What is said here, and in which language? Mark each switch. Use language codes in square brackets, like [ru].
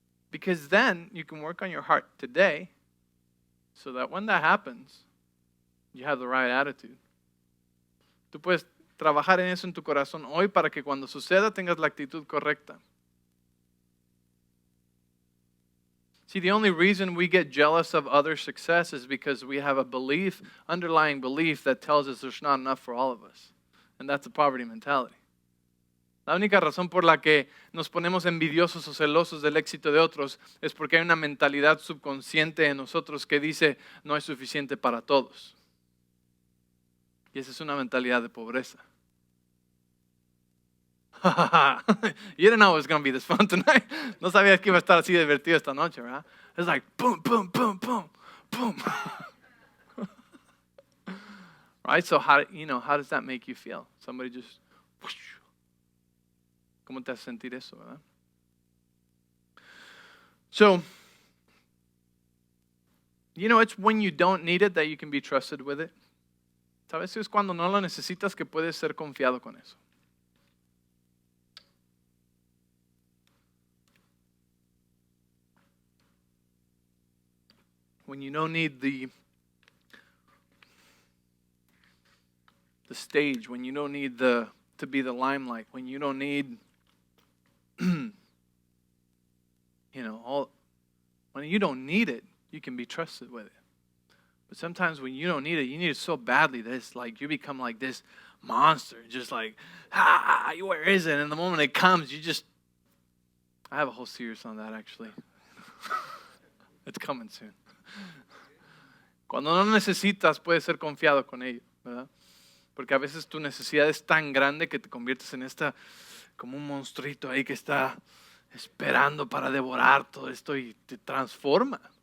[en] Because then you can work on your heart today so that when that happens, you have the right attitude. [es] Tú puedes trabajar en eso en tu corazón hoy para que cuando suceda tengas la actitud correcta. [en] See, the only reason we get jealous of other success is because we have a belief, underlying belief that tells us there's not enough for all of us. And that's a poverty mentality. [es] La única razón por la que nos ponemos envidiosos o celosos del éxito de otros es porque hay una mentalidad subconsciente en nosotros que dice no es suficiente para todos. Y esa es una mentalidad de pobreza. [en] You didn't know it was going to be this fun tonight. [es] No sabías que iba a estar así divertido esta noche, ¿verdad? [en] It's like boom, boom, boom, boom, boom. Right? So how does that make you feel? Somebody just whoosh. [es] ¿Cómo te hace sentir eso, verdad? [en] So, it's when you don't need it that you can be trusted with it. [es] ¿Sabes? Es cuando no lo necesitas que puedes ser confiado con eso. [en] When you don't need the stage, when you don't need to be the limelight, when you don't need, when you don't need it, you can be trusted with it. But sometimes when you don't need it, you need it so badly that it's like you become like this monster, just like, where is it? And the moment it comes, I have a whole series on that actually. It's coming soon. [es] Cuando no necesitas, puedes ser confiado con ello, ¿verdad? Porque a veces tu necesidad es tan grande que te conviertes en como un monstruito ahí que está esperando para devorar todo esto y te transforma.